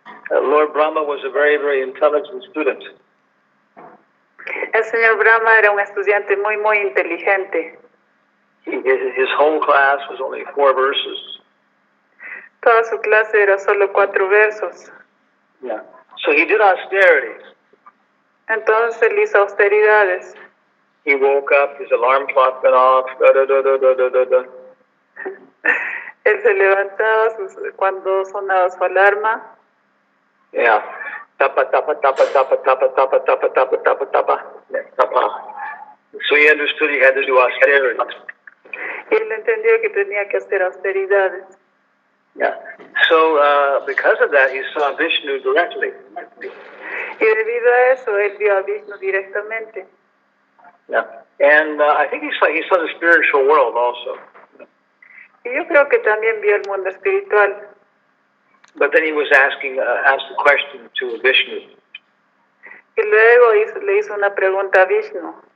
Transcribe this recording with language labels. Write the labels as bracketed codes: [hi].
[en] Lord Brahma was a very, very intelligent student. [es] El señor Brahma era un estudiante muy, muy inteligente. [en] His whole class was only 4 verses. [es] Toda su clase era solo 4 versos. [en] Yeah. So he did austerities. [es] Entonces él hizo austeridades. [en] He woke up, his alarm clock went off, da da da da da da da. [es] Él se levantaba cuando sonaba su alarma. Yeah. Tapa, tapa, tapa, tapa, tapa, tapa, tapa, tapa, tapa, tapa. Yeah, tapa. [en] So he understood he had to do austerity. [es] Y él entendió que tenía que hacer austeridades. [en] Yeah. So because of that, he saw Vishnu directly. [es] Y debido a eso, él vio a Vishnu directamente. [en] Yeah. And I think he saw the spiritual world also. [es] Y yo creo que también vio el mundo espiritual. [en] But then he was asked a question to Vishnu. [es] Y luego le hizo una pregunta a Vishnu.